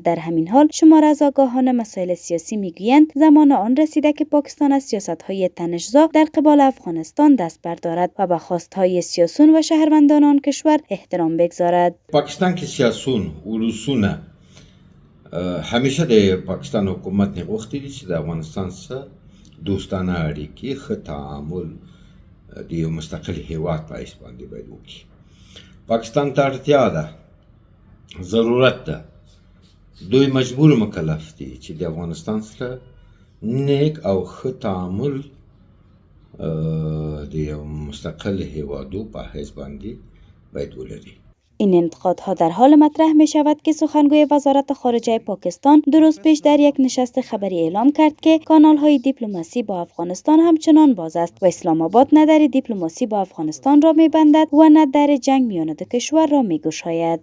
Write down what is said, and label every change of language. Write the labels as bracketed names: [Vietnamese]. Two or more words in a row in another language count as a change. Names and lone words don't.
[Persian] در همین حال شمار از آگاهان مسائل سیاسی میگویند زمان آن رسیده که پاکستان از سیاست‌های تنش‌زا در قبال افغانستان دست بردارد و به خواست‌های سیاسیون و شهروندان آن کشور احترام بگذارد. [Pashto] پاکستان کی سیاسون ولسونه همیشه د پاکستان حکومت نه غوښتي دي چې د افغانستان سره دوستانه اړیکې ښه تعامل د یو مستقل هیواد په اساس باندې باید وکړي. پاکستان ته اړتیا ده، ضرورت ده، دوی مجبور مکلف دي چې د افغانستان سره نیک او ښه تعامل د یو مستقل هیوادو په حیث باندې باید ولري. [Persian] این انتقادها در حال مطرح می شود که سخنگوی وزارت خارجه پاکستان 2 روز پیش در یک نشست خبری اعلام کرد که کانال‌های دیپلماسی با افغانستان همچنان باز است و اسلام آباد نه در دیپلماسی با افغانستان را می بندد و نه در جنگ میان دو کشور را می گشاید.